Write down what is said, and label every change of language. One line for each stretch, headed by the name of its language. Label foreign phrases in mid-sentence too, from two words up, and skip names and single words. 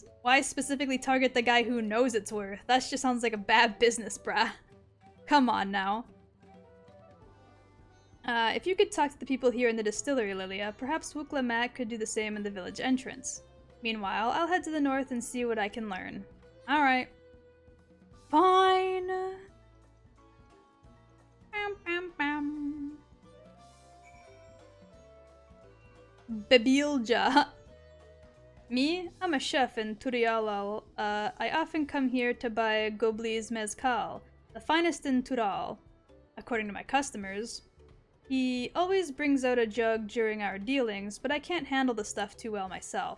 English: Why specifically target the guy who knows it's worth? That just sounds like a bad business, brah. Come on now. If you could talk to the people here in the distillery, Lilia, perhaps Wukla Matt could do the same in the village entrance. Meanwhile, I'll head to the north and see what I can learn. Alright. Fine. Bam, bam, bam. Babilja. Me? I'm a chef in Turialal. I often come here to buy Gobli's mezcal, the finest in Tural, according to my customers. He always brings out a jug during our dealings, but I can't handle the stuff too well myself.